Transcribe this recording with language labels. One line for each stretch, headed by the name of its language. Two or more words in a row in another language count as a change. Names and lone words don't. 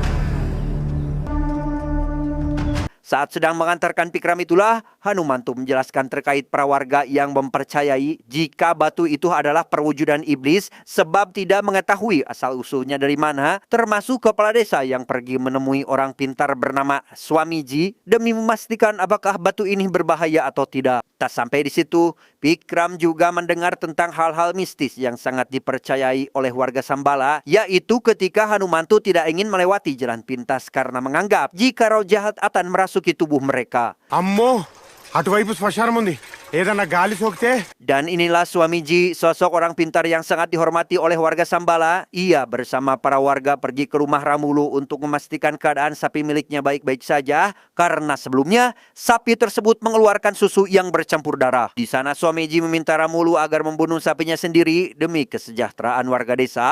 Indonesian: Saat sedang mengantarkan Pikram itulah, Hanumantu menjelaskan terkait para warga yang mempercayai jika batu itu adalah perwujudan iblis sebab tidak mengetahui asal-usulnya dari mana, termasuk kepala desa yang pergi menemui orang pintar bernama Swamiji demi memastikan apakah batu ini berbahaya atau tidak. Tak sampai di situ, Pikram juga mendengar tentang hal-hal mistis yang sangat dipercayai oleh warga Sambala, yaitu ketika Hanumantu tidak ingin melewati jalan pintas karena menganggap jika roh jahat akan merasuki tubuh mereka.
Telugu: Ammo, అటువైపు శ్మశానం ఉంది. ఏదన్నా గాలి సోకితే.
Indonesian: Dan inilah Swamiji, sosok orang pintar yang sangat dihormati oleh warga Sambala. Ia bersama para warga pergi ke rumah Ramulu untuk memastikan keadaan sapi miliknya baik-baik saja karena sebelumnya sapi tersebut mengeluarkan susu yang bercampur darah. Di sana Swamiji meminta Ramulu agar membunuh sapinya sendiri demi kesejahteraan warga desa.